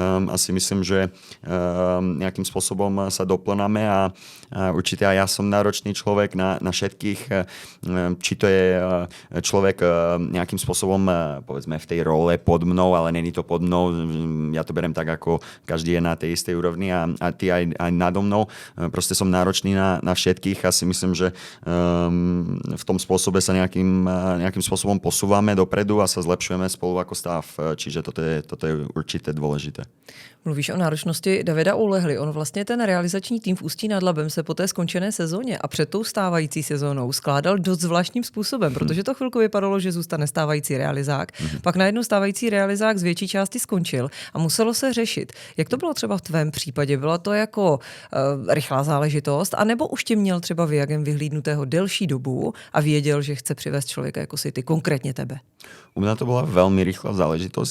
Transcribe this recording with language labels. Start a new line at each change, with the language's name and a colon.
Slovak: A si myslím, že nejakým spôsobom sa doplnáme a určite aj ja som náročný človek na všetkých, či to je človek nejakým spôsobom povedzme v tej role pod mnou, ale není to pod mnou, ja to berem tak, ako každý je na tej istej úrovni a ty aj nado mnou. Proste som náročný na všetkých a si myslím, že v tom spôsobe sa nejakým spôsobom posúvame dopredu a sa zlepšujeme spolu ako stav, čiže toto je určite dôležité.
Czech: Mluvíš o náročnosti Davida Ulehly. On vlastně ten realizační tým v Ústí nad Labem se po té skončené sezóně a před tou stávající sezónou skládal dost zvláštním způsobem, protože to chvilku vypadalo, že zůstane stávající realizák. Pak najednou stávající realizák z větší části skončil a muselo se řešit. Jak to bylo třeba v tvém případě? Byla to jako rychlá záležitost, anebo už tě měl třeba Viagem vyhlídnutého delší dobu a věděl, že chce přivést člověka jako si ty, konkrétně tebe?
Slovak: U mňa to bola veľmi rýchla záležitosť.